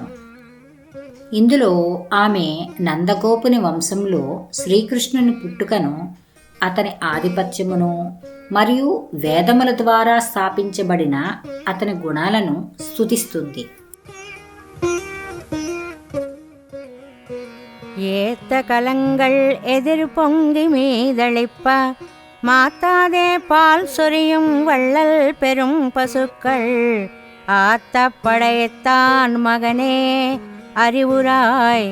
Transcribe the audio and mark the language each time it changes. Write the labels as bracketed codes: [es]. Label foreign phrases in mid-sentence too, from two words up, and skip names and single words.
[te] ఇందులో ఆమె నందగోపుని వంశంలో శ్రీకృష్ణుని పుట్టుకను, అతని ఆధిపత్యమును మరియు వేదముల ద్వారా స్థాపించబడిన అతని గుణాలను స్తుతిస్తుంది. [ta] ஏத்த கலங்கள் எதிர் பொங்கி மீதளிப்ப மாத்தாதே பால் சொரியும் வள்ளல் பெரும் பசுக்கள் ஆத்த படைத்தான் மகனே அறிவுராய்